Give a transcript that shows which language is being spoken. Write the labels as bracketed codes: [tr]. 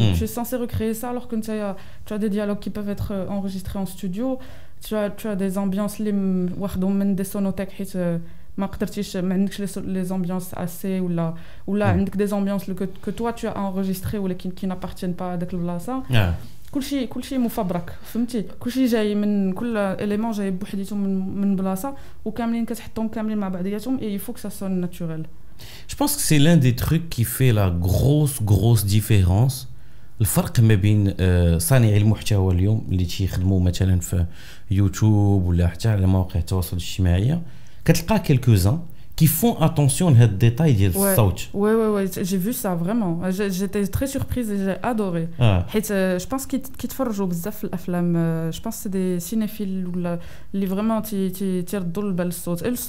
[fr] Tu es censé recréer ça alors que tu as des dialogues qui peuvent être enregistrés en studio. Tu as des ambiances [ar] اللي واخدهم من [fr] des sonothèques [ar] حيت ما قدرتيش ما عندكش لي زامبيونس اسي ولا عندك دي زامبيونس [fr] que toi tu as enregistré [ar] ولكن [fr] qui n'appartiennent pas à [ar] داك البلاصه. كلشي مفبرك فهمتي، كلشي جاي من كل اليمون جاي بوحديتهم من بلاصه وكاملين كتحطهم كاملين مع بعضياتهم [fr] et il faut que ça sonne naturel. Je pense que c'est l'un des trucs qui fait la grosse différence. [ar] الفرق ما بين صانعي المحتوى اليوم اللي تيخدموا مثلا في يوتيوب ولا حتى على مواقع التواصل الاجتماعي كتلقى [fr] quelques-uns qui font attention à ce détail [ar] ديال الصوت. [fr] Ouais, j'ai vu ça vraiment. J'étais très surprise et j'ai adoré. [ar] حيت [fr] je pense [ar] كيتفرجوا بزاف في الافلام. [fr] Je pense c'est des cinéphiles [ar] ولا اللي [fr] vraiment [ar] تيردوا البال الصوت.